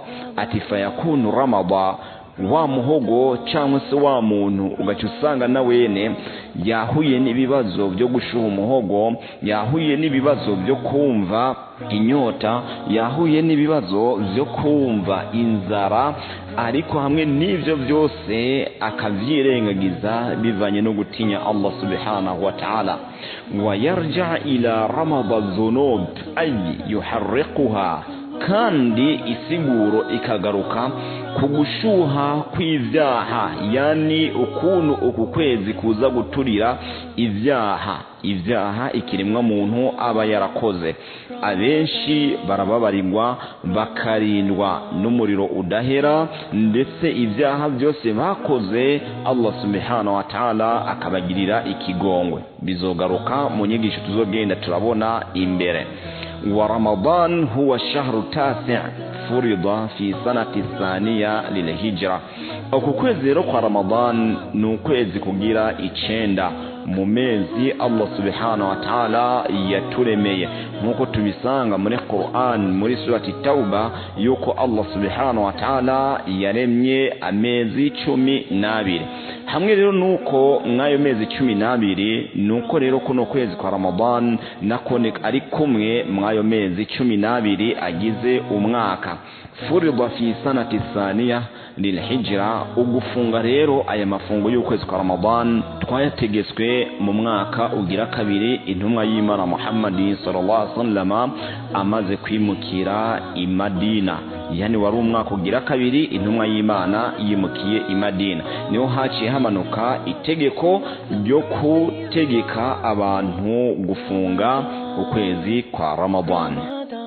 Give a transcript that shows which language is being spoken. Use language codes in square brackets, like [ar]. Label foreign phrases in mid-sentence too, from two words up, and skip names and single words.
[rn] Ati [ar] فيكون رمضاء, [rn] wa muhogo cyangwa se wa muntu ugaca usanga na wene yahuye n'ibibazo byo gushuha umuhogo, yahuye n'ibibazo byo kumva inyota, yahuye n'ibibazo byo kumva inzara, ariko hamwe n'ivyo byose akavyirengagiza bivanye no gutinya Allah [ar] سبحانه وتعالى. ويرجع إلى رمضاء الذنوب أي يحرقها, [rn] kandi isiguro ikagaruka kugushuha kw'ivyaha, yani ukuntu uku kwezi kuza guturira ivyaha ikirimwa muntu aba yarakoze. Abenshi barababarirwa bakarindwa n'umuriro udahera, ndetse ivyaha byose bakoze Allah [ar] سبحانه وتعالى [rn] akabagirira ikigongwe. Bizogaruka mu nyigisho tuzogenda turabona imbere. [ar] ورمضان هو الشهر التاسع فرض في سنة الثانية للهجرة. [rn] uku kwezi rero kwa Ramadan ni ukwezi kugira 9 mu mezi Allah [ar] سبحانه وتعالى [rn] yaturemeye, nkuko tubisanga muri Qur'an muri surati Tauba yuko Allah [ar] سبحانه وتعالى [rn] yaremye amezi 12. hamwe rero nuko mwayo mezi 12, nuko rero kuno kwezi kwa Ramadan nako ari kumwe mwayo mezi 12 agize umwaka. [ar] فرض في سنة ثانية للهجرة, [rn] ugufunga rero aya mafungo y'ukwezi kwa Ramadan twayategetswe mu mwaka ugira kabiri intumwa y'Imana Muhammad [ar] صلى الله عليه وسلم [rn] amaze kwimukira i Madina. Yani wari umwaka ugira kabiri intumwa y'Imana yimukiye i Madina, niho haciye hamanuka itegeko ryo kutegeka abantu gufunga ukwezi kwa Ramadan.